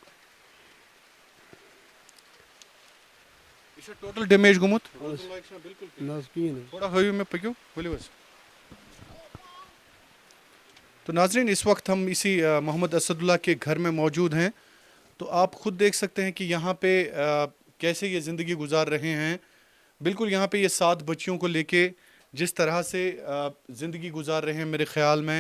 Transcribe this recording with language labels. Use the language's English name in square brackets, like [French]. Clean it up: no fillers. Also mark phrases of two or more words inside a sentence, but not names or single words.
[Kashmiri] یہِ چھا [English] total damage [Kashmiri] گوٚمُت نہ حظ کِہیٖنۍ حظ تھوڑا ہٲیِو مےٚ پٔکِو ؤلِو حظ [Urdu] تو ناظرین اس وقت ہم اسی محمد اسد اللہ کے گھر میں موجود ہیں تو آپ خود دیکھ سکتے ہیں کہ یہاں پہ کیسے یہ زندگی گزار رہے ہیں بالکل یہاں پہ یہ 7 بچیوں کو لے کے جس طرح سے زندگی گزار رہے ہیں میرے خیال میں